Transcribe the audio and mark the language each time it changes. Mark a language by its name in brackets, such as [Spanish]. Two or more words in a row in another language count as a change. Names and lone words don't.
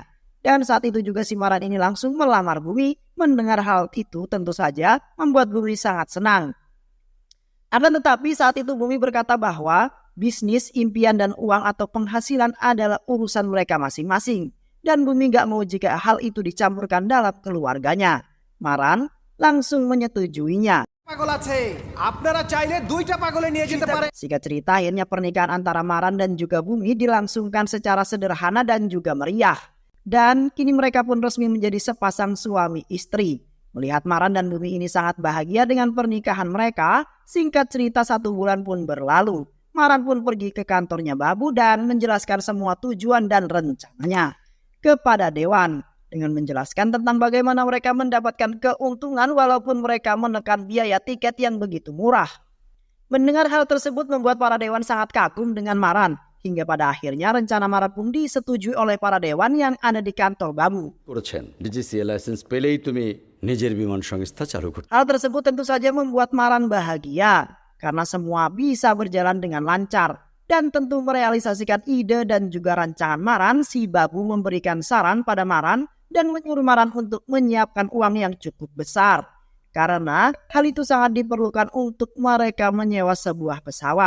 [Indonesian] Dan saat itu juga si Maran ini langsung melamar Bumi. Mendengar hal itu tentu saja membuat Bumi sangat senang. Akan tetapi saat itu Bumi berkata bahwa bisnis, impian, dan uang atau penghasilan adalah urusan mereka masing-masing. Dan Bumi gak mau jika hal itu dicampurkan dalam keluarganya. Maran langsung menyetujuinya. [Bangla] পাগল আছে, আপনারা চাইলে দুইটা পাগলে নিয়ে যেতে পারেন। [Indonesian] Singkat cerita, akhirnya pernikahan antara Maran dan juga Bumi dilangsungkan secara sederhana dan juga meriah. Dan kini mereka pun resmi menjadi sepasang suami istri. Melihat Maran dan Bumi ini sangat bahagia dengan pernikahan mereka, singkat cerita 1 bulan pun berlalu. Maran pun pergi ke kantornya Babu dan menjelaskan semua tujuan dan rencananya kepada Dewan. Dengan menjelaskan tentang bagaimana mereka mendapatkan keuntungan walaupun mereka menekan biaya tiket yang begitu murah. Mendengar hal tersebut membuat para dewan sangat kagum dengan Maran. Hingga pada akhirnya rencana Maran pun disetujui oleh para dewan yang ada di kantor Babu. [Bangla] ডিজিসিএ লাইসেন্স পেলেই তুমি নিজের বিমান সংস্থা চালু করতে। [Indonesian] Hal tersebut tentu saja membuat Maran bahagia karena semua bisa berjalan dengan lancar. Dan tentu merealisasikan ide dan juga rancangan Maran, si Babu memberikan saran pada Maran dan menyuruh Maran untuk menyiapkan uang yang cukup besar. Karena hal itu sangat diperlukan untuk mereka menyewa sebuah pesawat.